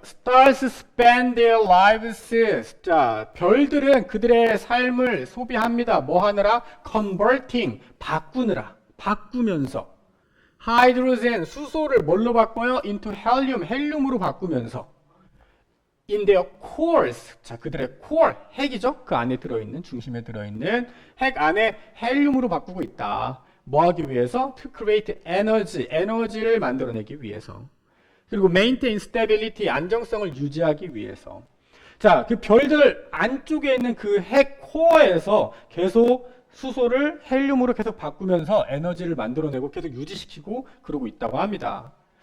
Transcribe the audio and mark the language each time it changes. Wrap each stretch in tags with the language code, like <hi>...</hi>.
<en>Stars spend their lives.</en> <ko>자, 별들은 그들의 삶을 소비합니다. 뭐 하느라?</ko> <en>Converting,</en> <ko>바꾸면서. 하이드로젠, 수소를 뭘로 바꿔요?</ko> <en>into helium,</en> <ko>헬륨으로 바꾸면서.</ko> <en>in their cores,</en> <ko>자, 그들의 core, 핵이죠? 그 안에 들어있는, 중심에 들어있는 핵 안에 헬륨으로 바꾸고 있다. 뭐 하기 위해서?</ko> <en>to create energy,</en> <ko>에너지를 만들어내기 위해서. 그리고</ko> <en>maintain stability,</en> <ko>안정성을 유지하기 위해서. 자, 그 별들 안쪽에 있는 그 핵 코어에서 계속 수소를 헬륨으로 계속 바꾸면서 에너지를 만들어내고 계속 유지시키고 그러고 있다고 합니다.</ko>